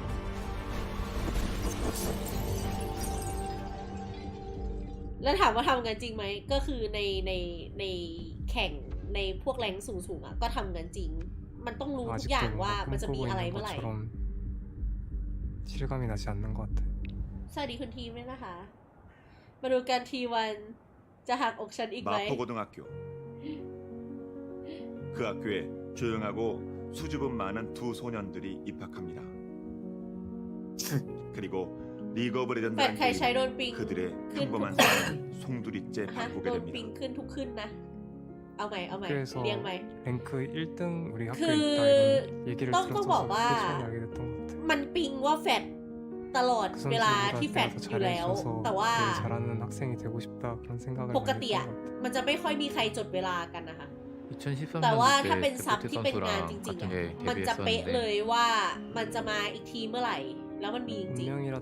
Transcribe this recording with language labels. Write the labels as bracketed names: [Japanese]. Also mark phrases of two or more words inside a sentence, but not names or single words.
[Thai] แล้วถามว่าทำกันจริงไหมก็คือในแข่งในพวกแรงสูงอ่ะก็ทำกันจริงมันต้องรู้ทุกอย่างว่ามันจะมีอะไรเมื่อไหร่สวัสดีคุณทีมด้วยนะคะมาดูกันทีวันจะหักอกฉันอีกไหม [Korean] 마포고등학교 그 학교에 조용하고 수줍음 많은 두 소년들이 입학합니다. 그리고 리그 오브 레전드라는 게임 그들의 평범한 삶을 송두리째 바꾸게 됩니다. [Thai] ขึ้นทุกขึ้นนะเอาใหม่เรียงใหม่ [Korean] 랭크 1등 우리 학교에 [Thai] คือ [Korean] 있다 이런 얘기를 [Thai] ต้องบอกว่า [Korean] 알게 됐던 것 같아. [Thai] มันปิงว่าแฟดตลอดเวลาที่แฟดอยู่แล้วแต่ว่าปกติอ่ะมันจะไม่ค่อยมีใครจดเวลากันนะคะแต่ว่าถ้าเป็นซับที่เป็นงานจริงๆอ่ะมันจะเป๊ะเลยว่ามันจะมาอีกทีเมื่อไหร่แล้วมันมีจริง